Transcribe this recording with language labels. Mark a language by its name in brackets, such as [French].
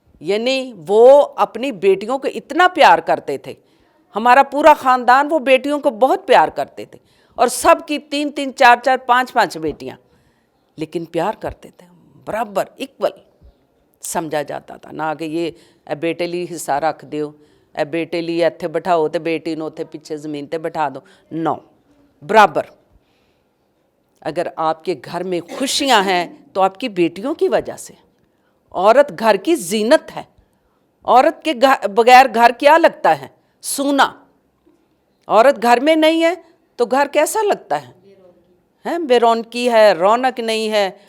[Urdu] یعنی وہ اپنی بیٹیوں کو اتنا پیار کرتے تھے, ہمارا پورا خاندان وہ بیٹیوں کو بہت پیار کرتے تھے, اور سب کی 3 4 5 بیٹیاں, لیکن پیار کرتے تھے برابر, ایکول سمجھا جاتا تھا. [Punjabi] نہ کہ یہ اے بیٹے لی حصہ رکھ دیو, اے بیٹے لی اتھے بٹھاؤ تے بیٹی نو اتھے پیچھے زمین تے بٹھا دو, نو, برابر. [Urdu] اگر آپ کے گھر میں خوشیاں ہیں تو آپ کی بیٹیوں کی وجہ سے. عورت گھر کی زینت ہے, عورت کے بغیر گھر کیا لگتا ہے, سونا. عورت گھر میں نہیں ہے تو گھر کیسا لگتا ہے, بے رونقی ہے, رونق نہیں ہے.